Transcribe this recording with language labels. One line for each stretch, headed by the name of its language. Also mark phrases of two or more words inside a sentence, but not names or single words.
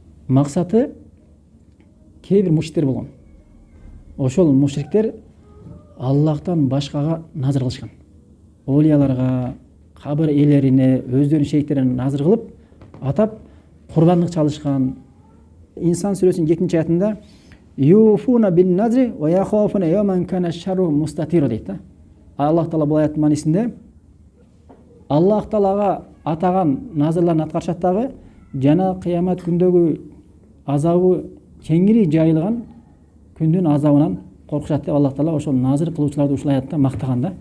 Kyrgyz: максаты кээ бир мушриктер болгон. Ошол мушриктер Аллахтан башкага назыр кылышкан. Олияларга, кабыр ээлерине, өздөрүнүн шейиктерине назыр кылып, атап курбандык чалышкан. Инсан сүрөсүнүн 2-нчи аятында
Arabic: يوفون بالنذر ويخافون يوما كان شره مستطيرا
Kyrgyz: дейт да. Аллах Таала бул аяттын маанисинде Аллах Таалага атаган назырларын аткарышат дагы, жана кыямат күндөгү азабы кеңири жайылган күндүн азабынан коркушат деп Аллах Таала ошол назыр кылуучуларды ушул аятта мактаган да.